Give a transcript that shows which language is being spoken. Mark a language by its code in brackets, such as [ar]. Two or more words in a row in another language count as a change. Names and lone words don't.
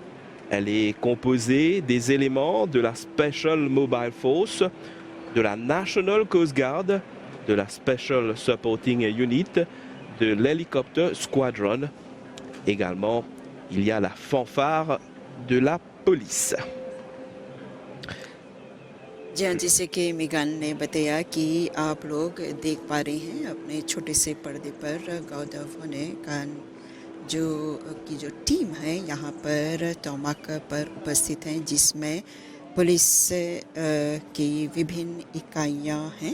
[fr] Elle est composée des éléments de la Special Mobile Force, de la National Coast Guard, de la Special Supporting Unit, de l'Helicopter Squadron. Également, il y a la fanfare de la police. [hi] जैसे कि मिगान ने बताया कि आप लोग देख पा रहे हैं अपने छोटे से पर्दे पर [en] guard of honour [hi] का जो टीम है यहाँ पर तोमाक पर उपस्थित हैं, जिसमें पुलिस की विभिन्न इकाइयाँ हैं।